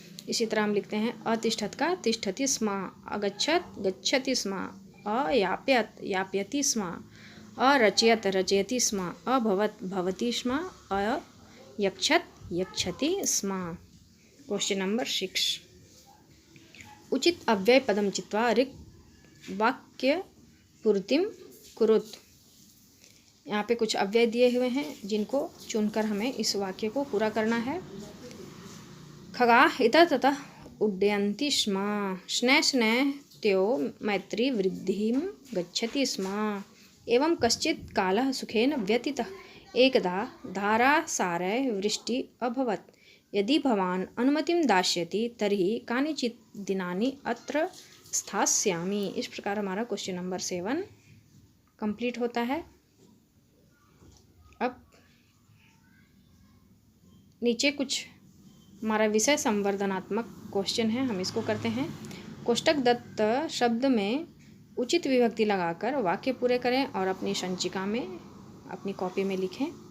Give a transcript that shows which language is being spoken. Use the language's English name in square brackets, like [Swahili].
[Hindi] इसी तरह हम लिखते हैं [Sanskrit] अतिष्ठत का तिष्ठति स्म, अगच्छत गच्छति स्म, अयाप्यत याप्यति स्म, अरचयत रचयति स्म, अभवत भवति स्म, अयक्षत यक्षति स्म। क्वेश्चन नंबर 6 उचित अव्यय पदम चित्वा रिक्त वाक्य पूर्तिम कुरुत। [Hindi] यहाँ पे कुछ अव्यय दिए हुए हैं जिनको चुनकर हमें इस वाक्य को पूरा करना है। [Sanskrit] खगाः इतः ततः उड्डयन्ति स्म, शनैः शनैः त्यो मैत्री वृद्धिं गच्छति स्म। एवं कश्चित् कालः सुखेन व्यतीतः। एकदा धारासारः वृष्टिः अभवत्। यदि भवान् अनुमतिं दास्यति तर्हि कानिचित् दिनानि अत्र स्थास्यामि। [Hindi] इस प्रकार हमारा क्वेश्चन नंबर 7 कंप्लीट होता है। अब नीचे कुछ हमारा विषय संवर्धनात्मक क्वेश्चन है, हम इसको करते हैं। कोष्टक दत्त शब्द में उचित विभक्ति लगाकर वाक्य पूरे करें और अपनी संचिका में, अपनी कॉपी में लिखें।